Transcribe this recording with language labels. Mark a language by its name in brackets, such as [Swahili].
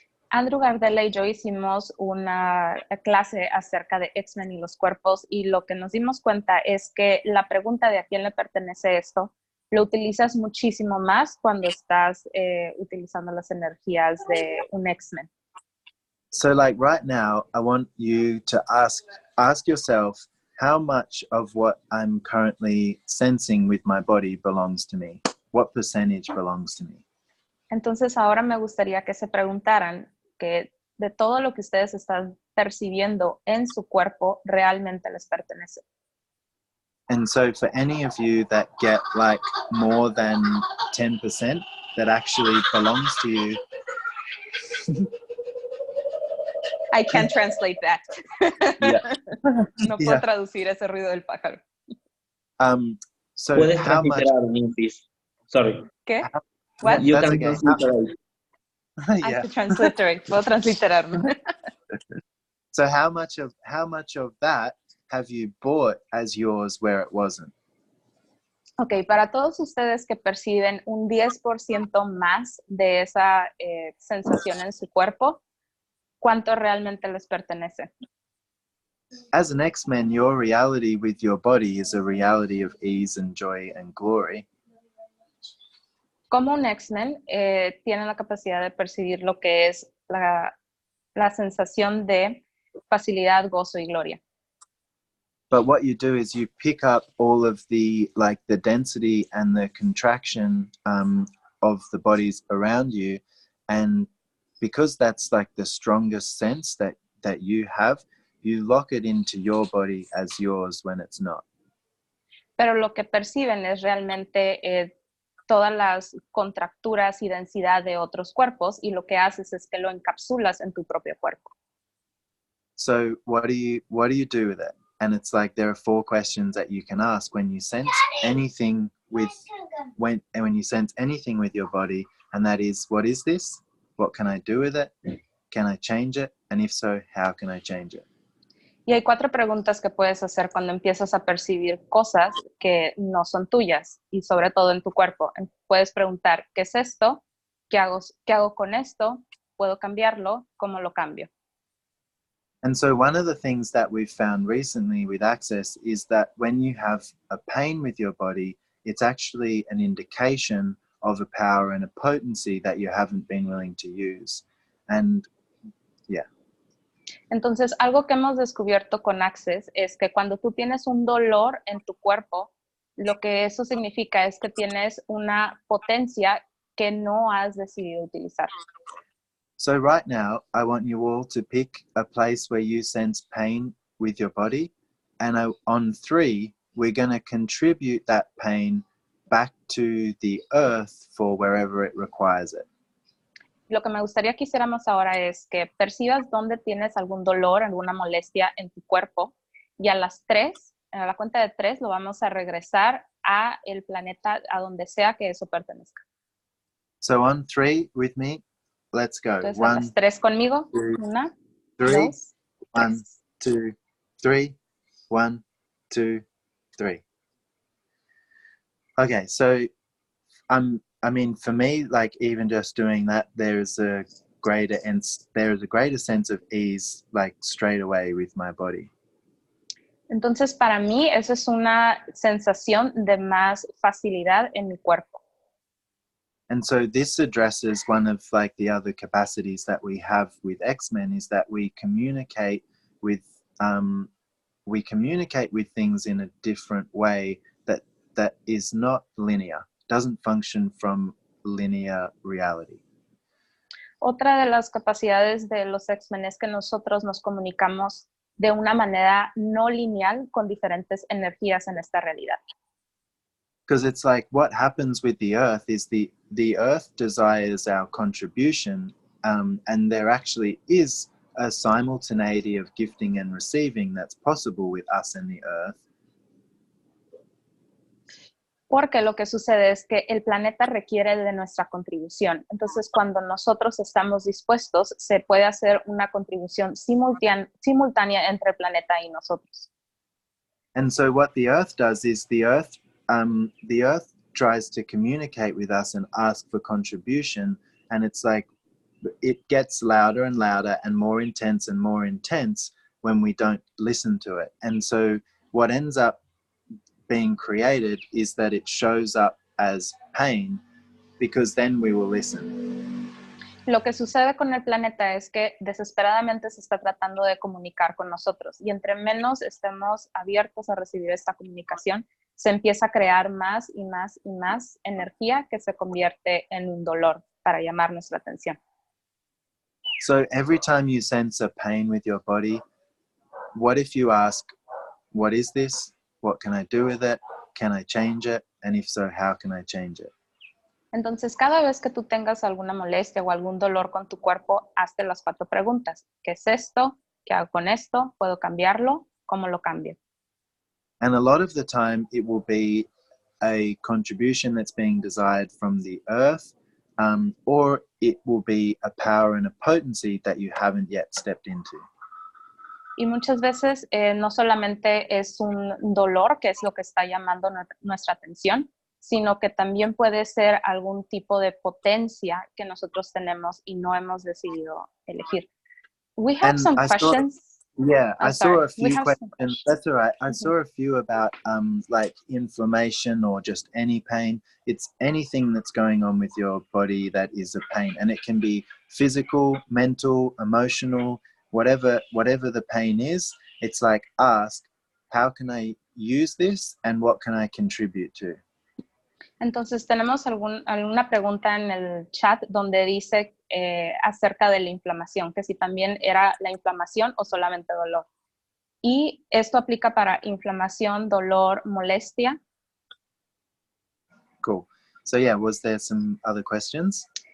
[Spanish] Andrew Gardella y yo hicimos una clase acerca de X-Men y los cuerpos, y lo que nos dimos cuenta es que la pregunta de a quién le pertenece esto lo utilizas muchísimo más cuando estás utilizando las energías de un X-Men. [English] So like right now, I want you to ask yourself, how much of what I'm currently sensing with my body belongs to me? What percentage belongs to me? [Spanish] Entonces ahora me gustaría que se preguntaran que de todo lo que ustedes están percibiendo en su cuerpo realmente les pertenece. [English] And so for any of you that get like more than 10% that actually belongs to you. I can't translate that. Yeah. [Spanish] No puedo traducir ese ruido del pájaro. [English] So [Spanish] Puedes [English] how much? Sorry. [Spanish] ¿Qué? [English] What? You That's can okay. transliterate. I have to transliterate. [Spanish] Puedo transliterarme. [English] So how much of that have you bought as yours where it wasn't? [Spanish] Ok, para todos ustedes que perciben un 10% más de esa sensación en su cuerpo, ¿cuánto realmente les pertenece? [English] as an X-Men, your reality with your body is a reality of ease and joy and glory. [Spanish] Como un X-Men tiene la capacidad de percibir lo que es la sensación de facilidad, gozo y gloria. [English] But what you do is you pick up all of the density and the contraction of the bodies around you, and because that's like the strongest sense that you have, you lock it into your body as yours when it's not. [Spanish] Pero lo que perciben es realmente todas las contracturas y densidad de otros cuerpos, y lo que haces es que lo encapsulas en tu propio cuerpo. [English] So what do you do with it? And it's like there are 4 questions that you can ask when you sense anything with when you sense anything with your body, and that is, what is this? What can I do with it? Can I change it? And if so, how can I change it? [Spanish] Y hay 4 preguntas que puedes hacer cuando empiezas a percibir cosas que no son tuyas, y sobre todo en tu cuerpo. Puedes preguntar, ¿qué es esto? ¿Qué hago con esto? ¿Puedo cambiarlo? ¿Cómo lo cambio? [English] And so one of the things that we've found recently with Access is that when you have a pain with your body, it's actually an indication of a power and a potency that you haven't been willing to use. And yeah. [Spanish] Entonces, algo que hemos descubierto con Access es que cuando tú tienes un dolor en tu cuerpo, lo que eso significa es que tienes una potencia que no has decidido utilizar. [English] So right now, I want you all to pick a place where you sense pain with your body, and on 3, we're going to contribute that pain back to the earth for wherever it requires it. [Spanish] Lo que me gustaría que hiciéramos ahora es que percibas dónde tienes algún dolor, alguna molestia en tu cuerpo, y a las 3, a la cuenta de 3, lo vamos a regresar a el planeta, a donde sea que eso pertenezca. [English] So on 3 with me, let's go. [Spanish] Entonces, a las 3 conmigo. 1, 2, [English] 1, 2, 3. 1, 2, 3. Okay, so I mean, for me, like even just doing that, there is a greater sense of ease, like straight away with my body. [Spanish] Entonces, para mí, eso es una sensación de más facilidad en mi cuerpo. [English] And so this addresses one of like the other capacities that we have with X-Men, is that we communicate with things in a different way that is not linear, doesn't function from linear reality. [Spanish] Otra de las capacidades de los X-Men es que nosotros nos comunicamos de una manera no lineal con diferentes energías en esta realidad. [English] Because it's like what happens with the earth is the earth desires our contribution, and there actually is a simultaneity of gifting and receiving that's possible with us and the earth. [Spanish] Porque lo que sucede es que el planeta requiere de nuestra contribución. Entonces, cuando nosotros estamos dispuestos, se puede hacer una contribución simultánea entre el planeta y nosotros. [English] And so what the earth does is the earth tries to communicate with us and ask for contribution, and it's like it gets louder and louder and more intense when we don't listen to it. And so what ends up being created is that it shows up as pain, because then we will listen. [Spanish] Lo que sucede con el planeta es que desesperadamente se está tratando de comunicar con nosotros, y entre menos estemos abiertos a recibir esta comunicación, se empieza a crear más y más y más energía que se convierte en un dolor para llamar nuestra atención. [English] So every time you sense a pain with your body, what if you ask, what is this? What can I do with it? Can I change it? And if so, how can I change it? [Spanish] Entonces, cada vez que tú tengas alguna molestia o algún dolor con tu cuerpo, hazte las 4 preguntas. ¿Qué es esto? ¿Qué hago con esto? ¿Puedo cambiarlo? ¿Cómo lo cambio? [English] And a lot of the time, it will be a contribution that's being desired from the earth, or it will be a power and a potency that you haven't yet stepped into. [Spanish] Y muchas veces no solamente es un dolor, que es lo que está llamando nuestra atención, sino que también puede ser algún tipo de potencia que nosotros tenemos y no hemos decidido elegir. [English] We have some questions. Yeah, I'm I saw sorry. a We few have some questions. That's all right. I Mhm. saw a few about like inflammation or just any pain. It's anything that's going on with your body that is a pain, and it can be physical, mental, emotional, whatever the pain is. It's like ask, how can I use this, and what can I contribute to? [Spanish] Entonces, tenemos alguna pregunta en el chat donde dice acerca de la inflamación, que si también era la inflamación o solamente dolor. Y esto aplica para inflamación, dolor, molestia. [English] Cool. So yeah, was there some other questions?